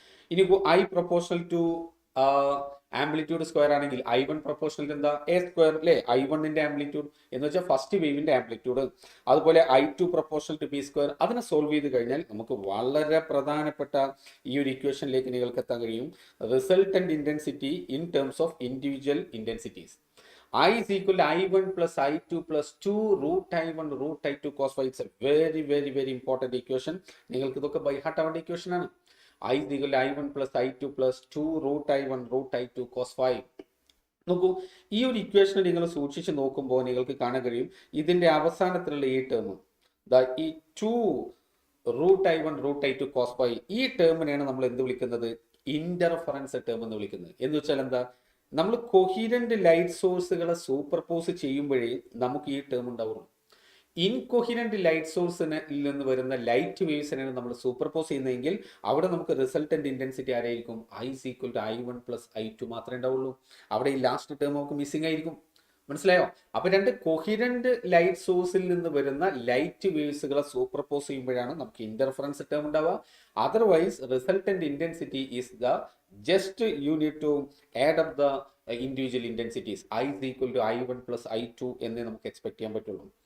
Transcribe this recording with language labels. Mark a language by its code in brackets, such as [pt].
[ml] ഇനി I proportional to amplitude square ആണെങ്കിൽ I1 proportional എന്താ? എ സ്ക്വയർ അല്ലേ? I1ന്റെ ആംപ്ലിറ്റ്യൂഡ് എന്ന് വെച്ചാൽ ഫസ്റ്റ് വേവിന്റെ ആംപ്ലിറ്റ്യൂഡ്. അതുപോലെ I2 proportional to B square. അതിനെ സോൾവ് ചെയ്ത് കഴിഞ്ഞാൽ നമുക്ക് വളരെ പ്രധാനപ്പെട്ട ഈ ഒരു ഇക്വേഷനിലേക്ക് നിങ്ങൾക്ക് എത്താൻ കഴിയും. [en] Resultant intensity in terms of individual intensities. I is equal to I1 plus I2 plus 2 root I1 root I2 cos phi. It's a very important equation. [ml] നിങ്ങൾക്ക് ഇതൊക്കെ ബൈ ഹാർട്ട് ആവേണ്ട ഇക്വേഷൻ ആണ്. [en] I is equal to I1 plus I2 plus 2 root I1 root I2 cos phi. [ml] നോക്കൂ, ഈ ഒരു equation നിങ്ങൾ സൂക്ഷിച്ച് നോക്കുമ്പോൾ നിങ്ങൾക്ക് കാണാൻ കഴിയും ഇതിന്റെ അവസാനത്തിലുള്ള ഈ ടേം, ഈ 2 root I1 root I2 cos phi, ഈ ടേമിനെയാണ് നമ്മൾ എന്ത് വിളിക്കുന്നത്? ഇന്റർഫറൻസ് ടേം എന്ന് വിളിക്കുന്നത്. എന്ന് വെച്ചാൽ എന്താ? നമ്മൾ കൊഹിരന്റ് ലൈറ്റ് സോഴ്സുകളെ സൂപ്പർപോസ് ചെയ്യുമ്പോഴേ നമുക്ക് ഈ ടേം ഉണ്ടാവുള്ളൂ. ഇൻകൊഹിരന്റ് ലൈറ്റ് സോഴ്സിൽ നിന്ന് വരുന്ന ലൈറ്റ് വേവ്സിനാണ് നമ്മൾ സൂപ്പർപോസ് ചെയ്യുന്നതെങ്കിൽ അവിടെ നമുക്ക് റിസൾട്ടന്റ് ഇന്റൻസിറ്റി ആരായിരിക്കും? [en] I is equal to I1 plus I2 [ml] മാത്രമേ ഉണ്ടാവുള്ളൂ. അവിടെ ഈ ലാസ്റ്റ് ടേം നമുക്ക് മിസ്സിംഗ് ആയിരിക്കും. മനസ്സിലായോ? അപ്പൊ 2 കൊഹിരന്റ് ലൈറ്റ് സോഴ്സിൽ നിന്ന് വരുന്ന ലൈറ്റ് വേവ്സുകളെ സൂപ്പർപോസ് ചെയ്യുമ്പോഴാണ് നമുക്ക് ഇന്റർഫറൻസ് ടേം ഉണ്ടാവുക. [en] Otherwise resultant intensity is the just you need to add up the individual intensities. I is equal to I1 plus I2 [ml] എന്നേ നമുക്ക് എക്സ്പെക്ട് ചെയ്യാൻ പറ്റുള്ളൂ.